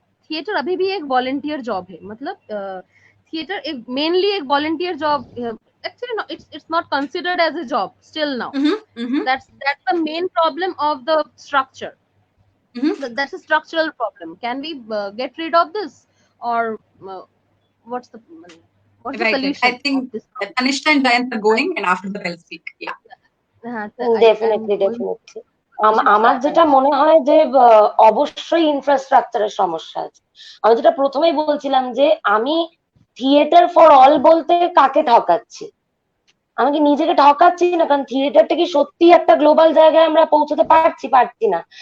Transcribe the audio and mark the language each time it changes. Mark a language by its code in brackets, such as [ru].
[hi] Theatre अभी भी एक वॉलंटियर जॉब है, मतलब थिएटर एक मेनली एक volunteer job, [en] actually no, it's not considered as a job still now. That's the main problem of the structure. That's a structural problem. Can we get rid of this, or what's the solution? I think Tanishta and Jayant are going, and after that I'll speak. Yeah. Definitely. [bn] আমার যেটা মনে হয় যে অবশ্যই ইনফ্রাস্ট্রাকচারের সমস্যা আছে। আমি যেটা প্রথমেই বলছিলাম যে আমি থিয়েটার ফর অল বলতে কাকে ঠকাচ্ছি? আমি কি নিজেকে ঠকাচ্ছি না? কারণ থিয়েটারটা কি সত্যি একটা গ্লোবাল জায়গায় আমরা পৌঁছতে পারছি না।